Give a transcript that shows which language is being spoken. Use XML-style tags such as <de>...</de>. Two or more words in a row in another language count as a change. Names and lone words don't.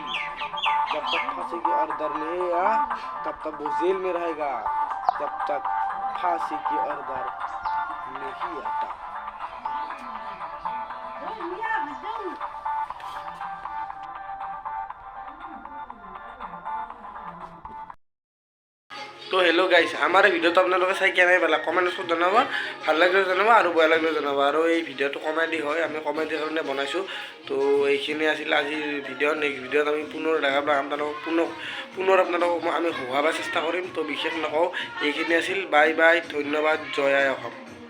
<hi>जब तक फांसी की ऑर्डर नहीं आया तब तक वो जेल में रहेगा, जब तक फांसी की ऑर्डर नहीं आता।</hi> <as>तो</as> <en>hello guys,</en> <as>हमारे ভিডিঅ' তো আপোনালোকে চাই কেনে পালা কমেণ্টত জনাব, ভাল লাগিলে জনাব আৰু বেয়া লাগিলে জনাব। আৰু এই ভিডিঅ'টো কমেডি হয়, আমি কমেডিৰ কাৰণে বনাইছোঁ। তো এইখিনি আছিল আজিৰ ভিডিঅ'।</as> <en>next video'</en> <as>ত আমি পুনৰ দেখা পাম আপোনালোকক, পুনৰ আপোনালোকক আমি হহুৱাব চেষ্টা কৰিম। তো বিশেষ নকওঁ, এইখিনি আছিল।</as> <en>bye bye,</en> <as>ধন্যবাদ, জয় আই অসম।</as>